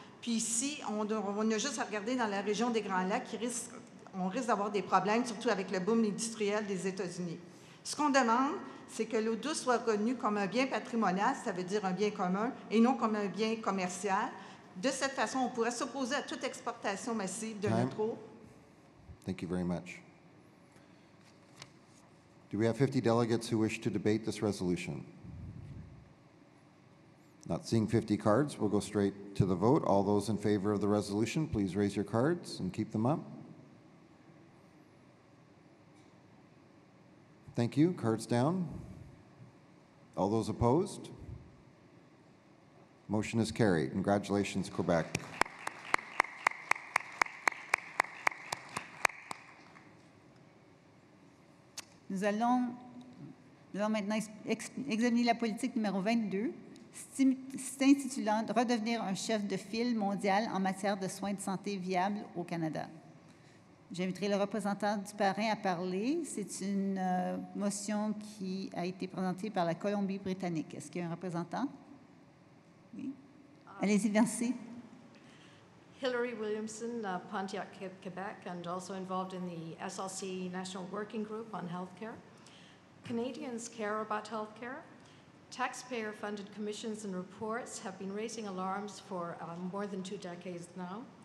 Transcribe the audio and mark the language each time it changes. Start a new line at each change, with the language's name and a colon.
French: Puis ici, on a juste à regarder dans la région des Grands Lacs, on risque d'avoir des problèmes, surtout avec le boom industriel des États-Unis. Ce qu'on demande, c'est que l'eau douce soit reconnue comme un bien patrimonial, ça veut dire un bien commun, et non comme un bien commercial. De cette façon, on pourrait s'opposer à toute exportation massive de notre eau.
English: Thank you very much. Do we have 50 delegates who wish to debate this resolution? Not seeing 50 cards, we'll go straight to the vote. All those in favor of the resolution, please raise your cards and keep them up. Thank you. Cards down. All those opposed? Motion is carried. Congratulations, Quebec.
French: Nous allons maintenant examiner la politique numéro 22, s'intitulant « Redevenir un chef de file mondial en matière de soins de santé viables au Canada ». J'inviterai le représentant du parrain à parler. C'est une motion qui a été présentée par la Colombie-Britannique. Est-ce qu'il y a un représentant? Oui. Allez-y, merci.
English: Hilary Williamson, Pontiac, Quebec, and also involved in the SLC National Working Group on Healthcare. Canadians care about healthcare. Taxpayer-funded commissions and reports have been raising alarms for more than 2 decades now.